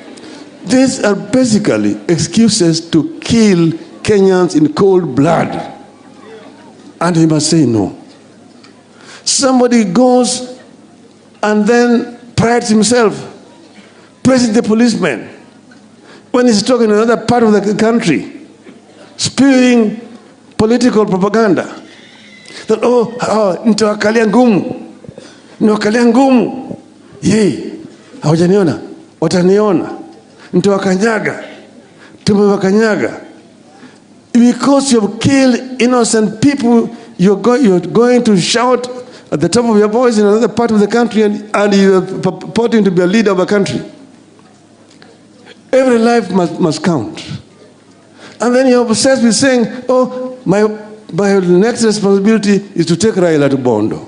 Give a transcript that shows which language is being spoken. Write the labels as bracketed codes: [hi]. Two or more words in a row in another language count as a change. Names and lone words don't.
[en] These are basically excuses to kill Kenyans in cold blood and he must say no. Somebody goes and then prides himself, praising the policeman when he's talking in another part of the country, spewing political propaganda. That, [sw] nitawakalia ngumu, niwakalia ngumu. Yei, hawajaniona, wataniona. Nitawakanyaga, tumewakanyaga. [en] Because you have killed innocent people, you're going to shout at the top of your voice in another part of the country, and you're purporting to be a leader of a country. Every life must count. And then you're obsessed with saying, my next responsibility is to take Raila to Bondo.